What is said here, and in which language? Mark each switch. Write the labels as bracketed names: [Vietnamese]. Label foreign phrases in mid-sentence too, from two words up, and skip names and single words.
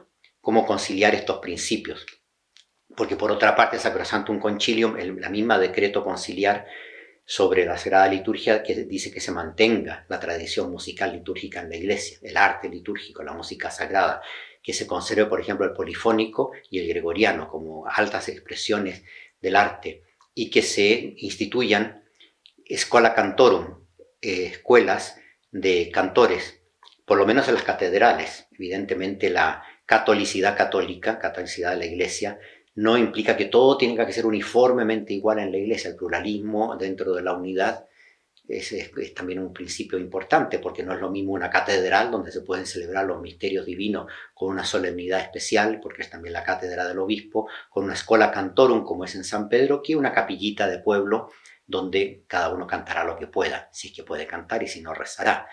[Spanish] ¿Cómo conciliar estos principios? Porque por otra parte, Sacrosanctum Concilium, la misma decreto conciliar sobre la Sagrada Liturgia, que dice que se mantenga la tradición musical litúrgica en la Iglesia, el arte litúrgico, la música sagrada, que se conserve, por ejemplo, el polifónico y el gregoriano como altas expresiones del arte, y que se instituyan [Latin] schola cantorum, [Spanish] escuelas de cantores, por lo menos en las catedrales. Evidentemente la catolicidad católica, catolicidad de la Iglesia, no implica que todo tenga que ser uniformemente igual en la Iglesia. El pluralismo dentro de la unidad es también un principio importante, porque no es lo mismo una catedral donde se pueden celebrar los misterios divinos con una solemnidad especial, porque es también la cátedra del obispo, con una [Latin] schola cantorum [Spanish] como es en San Pedro, que una capillita de pueblo donde cada uno cantará lo que pueda, si es que puede cantar y si no rezará.